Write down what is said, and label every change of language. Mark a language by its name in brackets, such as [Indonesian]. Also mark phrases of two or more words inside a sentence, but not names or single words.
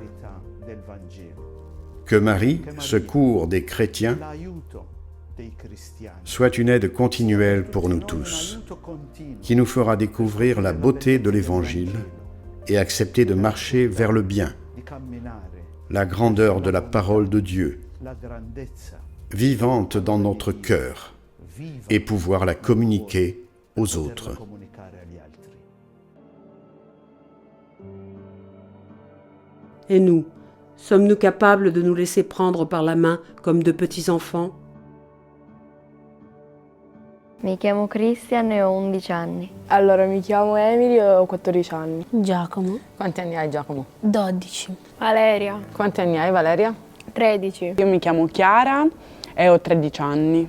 [French] Que Marie, secours des chrétiens, soit une aide continuelle pour nous tous, qui nous fera découvrir la beauté de l'Évangile et accepter de marcher vers le bien, la grandeur de la parole de Dieu, vivante dans notre cœur, et pouvoir la communiquer aux autres. Et nous, sommes-nous capables de nous laisser prendre par la main comme de petits enfants? [Italian] Mi chiamo Christian e ho 11 anni. Allora, mi chiamo Emily e ho 14 anni. Giacomo, Quanti anni hai, Giacomo? 12. Valeria, Quanti anni hai, Valeria? 13. Io mi chiamo Chiara e ho 13 anni.